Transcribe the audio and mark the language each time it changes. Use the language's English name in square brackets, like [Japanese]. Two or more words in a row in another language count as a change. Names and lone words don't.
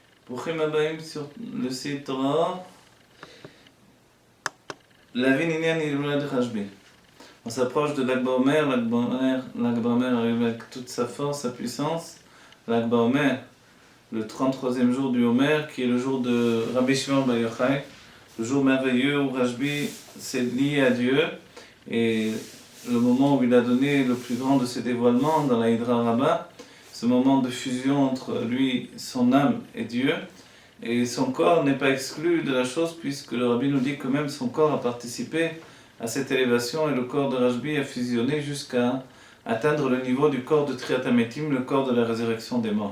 [Hebrew] ברוכים הבאים [French] sur le site Torah. [Hebrew] להבין עניין הילולת רשב"י. [French] On s'approche de Lag BaOmer. Lag BaOmer arrive avec toute sa force, sa puissance. Lag BaOmer, le 33e jour du Homer, qui est le jour de Rabbi Shimon Bar Yochai, le jour merveilleux où Rashbi s'est lié à Dieu, et le moment où il a donné le plus grand de ses dévoilements dans la Hydra Rabbah, ce moment de fusion entre lui, son âme et Dieu, et son corps n'est pas exclu de la chose, puisque le Rabbi nous dit que même son corps a participé à cette élévation, et le corps de Rashbi a fusionné jusqu'à atteindre le niveau du corps de [Hebrew] תחיית המתים, [French] le corps de la résurrection des morts.